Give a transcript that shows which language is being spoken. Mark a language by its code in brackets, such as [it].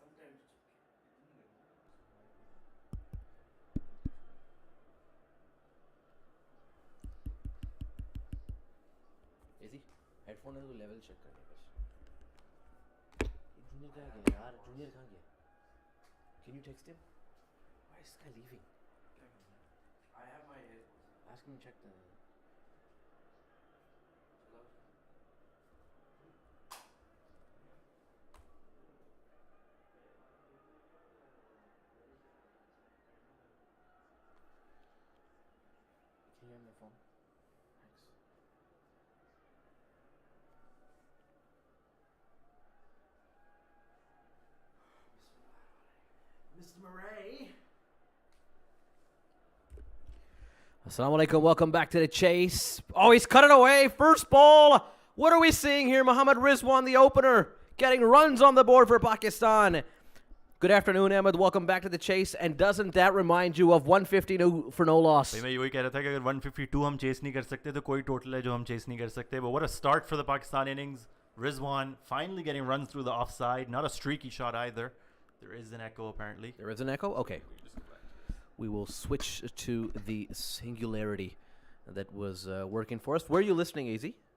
[en] sometimes [hi] ऐसी headphone है तो लेवल चेक करने बस जूनियर कहाँ गया यार जूनियर कहाँ गया [en] Can you text him? Why is this guy leaving? I have my headphones. Ask him to check the Can you hear my phone? Thanks. Mr. Murray. [ar] Assalamu alaikum. [en] Welcome back to the chase. Oh, he's cut it away. First ball. What are we seeing here? Mohammad Rizwan, the opener, getting runs on the board for Pakistan. Good afternoon, Ahmed. Welcome back to the chase. And doesn't that remind you of 150 for no loss? [hi] मैं यही कह रहा था कि अगर 152 हम chase नहीं कर सकते तो कोई total है जो हम chase नहीं कर सकते. [en] But what a start for the Pakistan innings. Rizwan finally getting runs through the offside. Not a streaky shot either. There is an echo apparently. There is an echo? Okay. We will switch to the singularity that was working for us. Where are you listening, Easy?